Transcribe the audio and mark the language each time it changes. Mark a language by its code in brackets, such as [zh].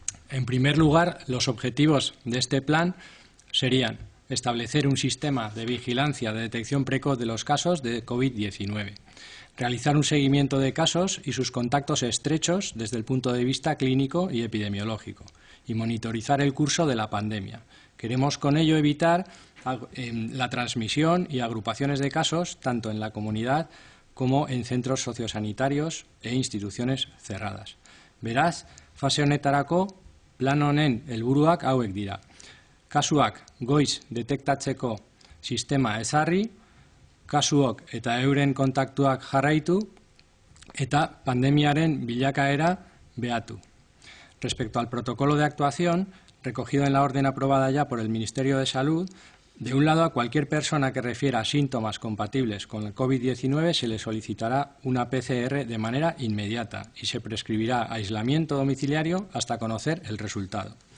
[es] En primer lugar, los objetivos de este plan serían establecer un sistema de vigilancia de detección precoz de los casos de COVID-19, realizar un seguimiento de casos y sus contactos estrechos desde el punto de vista clínico y epidemiológico y monitorizar el curso de la pandemia. Queremos con ello evitar la transmisión y agrupaciones de casos tanto en la comunidad como en centros sociosanitarios e instituciones cerradas. [eu] Beraz, fase honetarako plan honen helburuak hauek dira. Kasuak goiz detektatzeko sistema ezarri, kasuok eta euren kontaktuak jarraitu eta pandemiaren bilakaera behatu. [es] Respecto al protocolo de actuación, recogido en la orden aprobada ya por el Ministerio de Salud, de un lado, a cualquier persona que refiera síntomas compatibles con el COVID-19 se le solicitará una PCR de manera inmediata y se prescribirá aislamiento domiciliario hasta conocer el resultado.